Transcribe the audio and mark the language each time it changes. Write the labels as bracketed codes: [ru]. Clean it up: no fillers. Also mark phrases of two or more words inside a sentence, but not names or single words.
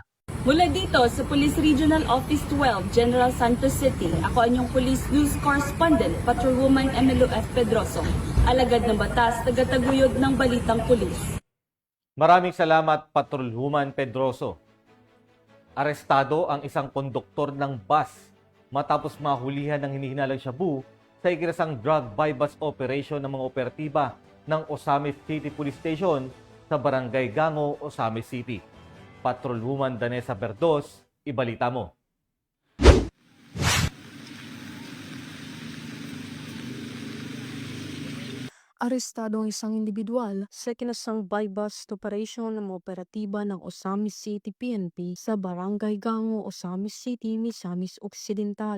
[tl] Mula dito sa Police Regional Office 12, General Santos City, ako ang inyong [en] Police News Correspondent, [tl] Patrolwoman Emelo F. Pedroso, alagad ng batas, tagataguyod ng Balitang Pulis. Maraming salamat, Patrolwoman Pedroso. Arestado ang isang konduktor ng bus matapos mahulihan ng hinihinalang shabu sa ikinasang [en] drug buy-bus operation [tl] ng mga operatiba ng Osamis City Police Station sa Barangay Gango, Osamis City. Patrolwoman Danessa Berdos, ibalita mo. Arestado ang isang individual sa kinasang [en] buy-bust operation [tl] ng mga operatiba ng Osamis City PNP sa Barangay Gango, Osamis City, Misamis Occidental.